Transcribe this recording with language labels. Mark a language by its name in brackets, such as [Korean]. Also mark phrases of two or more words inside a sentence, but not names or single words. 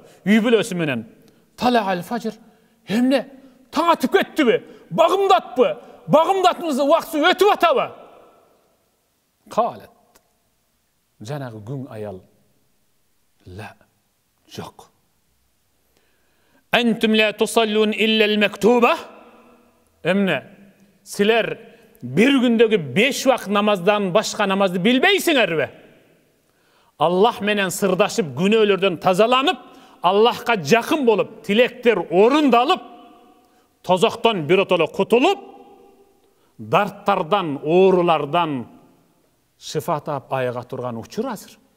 [Kyrgyz] Үй бүлөсү менен [Arabic] طلع الفجر. [Kyrgyz] Эмне? Таң атып кеттиби? Багымдатпы? Багымдатмызды убакыты өтүп атабы? Калет. Жанагы күң аял. Ла, жок. [Arabic] أنتم لا تصلون إلا المكتوبة? [Kyrgyz] Эмне? Силер бир күндөгү 5 убакыт намаздан башка намазды билбейсиңерби? Аллах менен сырдашып, күнөөлөрдөн тазаланып, Аллахка жакын болуп, тилектер орундалып, тозоктон биротоло кутулуп, дарттардан, оорулардан шифа таап аяга турган учур азыр.